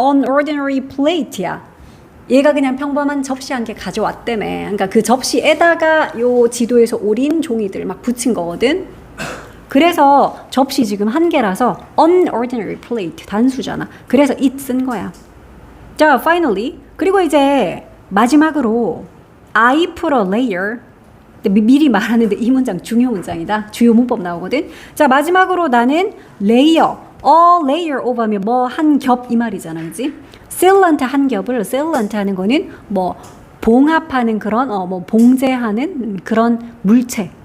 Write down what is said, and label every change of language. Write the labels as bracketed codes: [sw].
[en] on ordinary plate야. [ko] 얘가 그냥 평범한 접시 한 개 가져왔다며. 그러니까 그 접시에다가 요 지도에서 오린 종이들 막 붙인 거거든. 그래서 접시 지금 한 개라서 [en] on ordinary plate [ko] 단수잖아. 그래서 it 쓴 거야. 자, [en] finally. [ko] 그리고 이제 마지막으로 [en] I put a layer. [ko] 미리 말하는데 이 문장 중요 문장이다. 주요 문법 나오거든. 자, 마지막으로 나는 layer. [en] a layer of [ko] 하면 뭐 한 겹 이 말이잖아, 그지? sealant 한 겹을 sealant 하는 거는 뭐 봉합하는 그런 뭐 봉제하는 그런 물체.